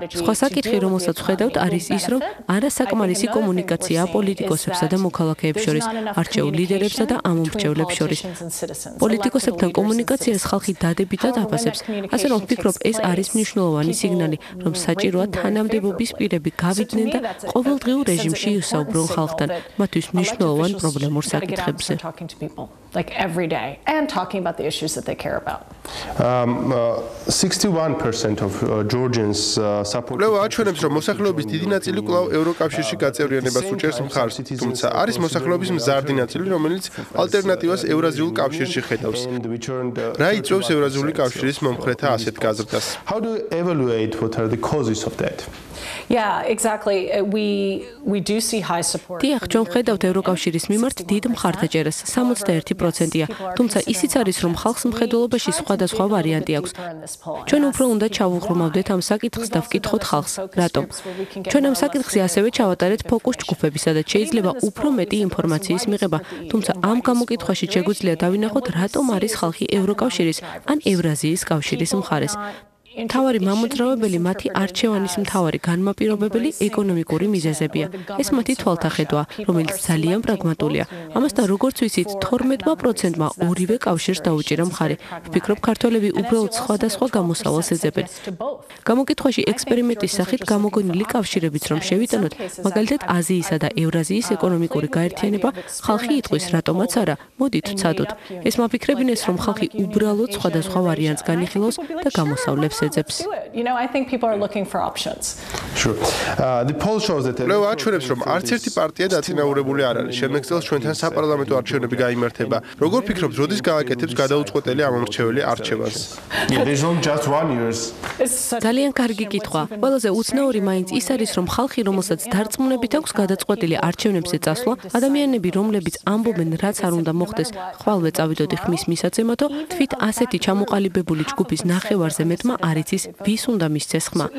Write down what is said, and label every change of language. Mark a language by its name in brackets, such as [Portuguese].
[Georgian] სხვა საკითხი, რომელსაც ვხედავთ, არის ის, რომ არასაკმარისი კომუნიკაციაა პოლიტიკოსებსა და მოქალაქეებს შორის, არჩეულ ლიდერებსა და ამომრჩევლებს შორის. პოლიტიკოსებთან კომუნიკაციას ხალხი დადებითად აფასებს. ასე რომ ვფიქრობ, ეს არის მნიშვნელოვანი სიგნალი, რომ საჭიროა თანამდებობის პირები გავიდნენ და ყოველდღიურ რეჟიმში ისაუბრონ ხალხთან, მათთვის მნიშვნელოვან პრობლემურ საკითხებზე. [English] Like every day and talking about the issues that they care about. 61% of Georgians support. [Georgian] Ლევა აჩვენებს, რომ მოსახლეობის დიდი ნაწილი კვლავ ევროკავშირში გაწევრიანებას უჭერს მხარს, თუმცა არის მოსახლეობის მზარდი ნაწილი, რომელიც ალტერნატივას ევრაზიულ კავშირში ხედავს. რა იწვევს ევრაზიული კავშირის მომხრეთა ასეთ გაზრდას? [English] How do you evaluate what are the causes of that? Yeah, exactly. We do see high support. [Georgian] დიახ, ჩვენ ვხედავთ ევროკავშირის მიმართ დიდ მხარდაჭერას, 61%-ია, თუმცა ისიც არის, რომ ხალხს მხედველობაში სხვადასხვა ვარიანტი აქვს. ჩვენ უფრო უნდა ჩავუღრმავდეთ ამ საკითხს და ვკითხოთ ხალხს, რატომ? ჩვენ ამ საკითხზე ასევე ჩავატარეთ ფოკუს ჯგუფები, სადაც შეიძლება უფრო მეტი ინფორმაციის მიღება, თუმცა ამ გამოკითხვაში შეგვიძლია დავინახოთ, რატომ არის ხალხი ევროკავშირის ან ევრაზიის კავშირის მხარეს. მთავარი მამოძრავებელი მათი არჩევანის მთავარი განმაპირობებელი ეკონომიკური მიზეზებია. ეს მათი თვალთახედვაა, რომელიც ძალიან პრაგმატულია. ამასთან, როგორც ვიცით, 12%-მა ორივე კავშირს დაუჭირა მხარი. ვფიქრობ, ქართველები უბრალოდ სხვადასხვა გამოსავალს ეძებენ. გამოკითხვაში ექსპერიმენტის სახით გამოგონილი კავშირებიც რომ შევიტანოთ, მაგალითად აზიისა და ევრაზიის ეკონომიკური გაერთიანება, ხალხი იტყვის, რატომაც არა, მოდით ვცადოთ. ეს მაფიქრებინეს, რომ ხალხი უბრალოდ სხვადასხვა ვარიანტს განიხილავს და გამოსავლებს [English] You know, I think people are looking for options. Sure. The poll shows that [Georgian] ლევა აჩვენებს, რომ არც ერთი პარტია დაწინაურებული არ არის. შემდეგ წელს ჩვენთან საპარლამენტო არჩევნები გაიმართება. როგორ ფიქრობთ, როდის გააკეთებს გადაუწყვეტელი ამომრჩეველი არჩევანს? [English] There's only just 1 year. [Georgian] ძალიან კარგი კითხვა. ყველაზე უცნაური მაინც ის არის, რომ ხალხი, რომელსაც დარწმუნებით აქვს გადაწყვეტილი არჩევნებზე წასვლა, ადამიანები, რომლებიც ამბობენ, რაც არ უნდა მოხდეს, ხვალვე წავიდოდი ხმის მისაცემათო, თვით ასეთი ჩამოყალიბებული ჯგუფის ნახევარზე მეტმა არ იცის, ვის უნდა მისცეს ხმა.